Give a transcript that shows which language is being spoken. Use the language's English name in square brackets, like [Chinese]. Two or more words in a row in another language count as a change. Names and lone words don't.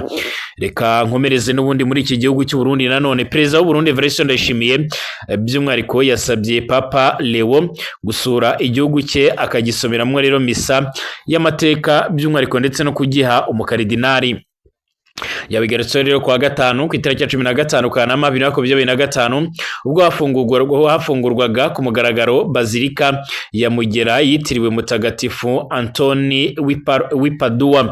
[Kinyarwanda] Reka nkomereze n'ubundi muri iki gihugu cy'u Burundi. Nanone Perezida w'u Burundi Evariste Ndayishimiye by'umwihariko yasabye Papa Leo gusura igihugu cye akagisomeramo rero misa y'amateka by'umwihariko ndetse no kugiha umukaridinari. Yabigarutse rero kwa gatanu ku itariki ya 15 Kanama 2025 ubwo hafungurwaga ku mugaragaro Bazilika ya Mugera yitiriwe Mutagatifu Antoni w'Ipadua.